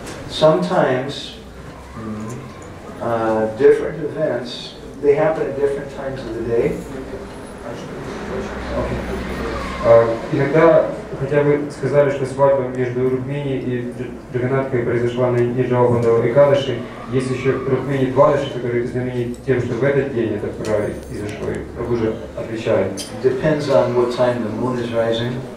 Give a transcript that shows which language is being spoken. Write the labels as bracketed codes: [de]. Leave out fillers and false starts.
[en] Sometimes different events, they happen at different times of the day. [ru] Иногда, хотя вы сказали, что свадьба между Рукмини и Джаганнаткой произошла на Ниджавабандава Экадаши, есть еще Рукмини Двадаши, который знаменит тем, что в этот день это произошло, и Прабху же отвечает. [en] Depends on what time the moon is rising.